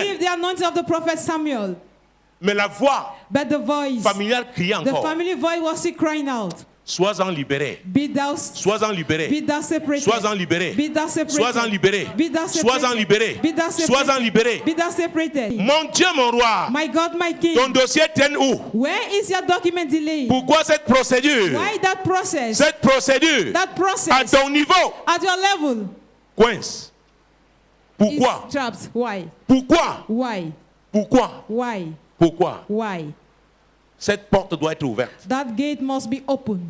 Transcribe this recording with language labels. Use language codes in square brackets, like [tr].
[en] Received the anointing of the prophet Samuel. [fr] Mais la voix familiale criait encore. [en] The family voice was still crying out. [fr] Sois-en libéré. Sois-en libéré. Sois-en libéré. Sois-en libéré. Sois-en libéré. Sois-en libéré. Mon Dieu, mon roi. [en] My God, my King. [fr] Ton dossier traîne où? [en] Where is your document delayed? [fr] Pourquoi cette procédure? [en] Why that process? [fr] Cette procédure. [en] That process. [fr] À ton niveau. [en] At your level. [fr] coince. Pourquoi? [en] It's trapped. Why? [fr] Pourquoi? [en] Why? [fr] Pourquoi? [en] Why? [fr] Pourquoi? [en] Why? [fr] Cette porte doit être ouverte. [en] That gate must be open.